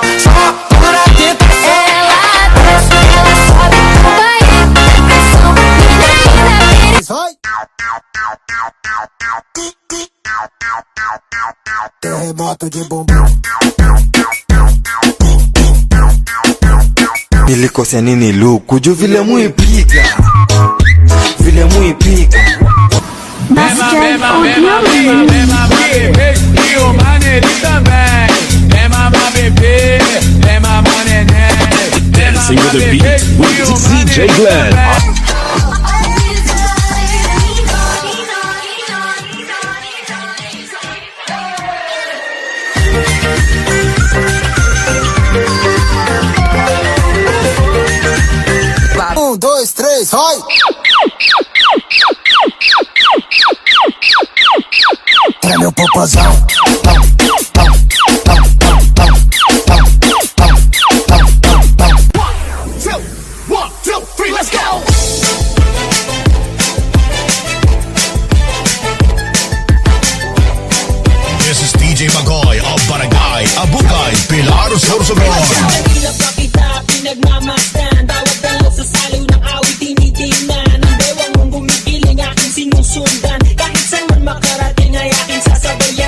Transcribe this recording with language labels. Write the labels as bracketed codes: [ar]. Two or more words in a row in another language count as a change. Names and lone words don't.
[pt] Só por a tentação. Ela desce, ela sobe, vai em pressão. Vai! Terremoto de bumbum. [sw] Nilikosea nini luku juu vile muipiga, vile muipiga. [pt] Bebê, e o maneirinho também. É mamar bebê, é mamar neném. [en] Dancing with the beat with DJ Glenn. [pt] Um, dois, três, vai! Treme o popozão. [en] One, two, three, let's go! This is DJ Magoy of Barangay Abukay, Pilar, Sorsogon. [tl] Mahirap pa kita pinagmamasdan. Bawat dalaw sa saliw ng awit tinitingnan. Ang bewang mong gumigiling aking sinusundan. Kahit saan man makarating ay aking sasabihin.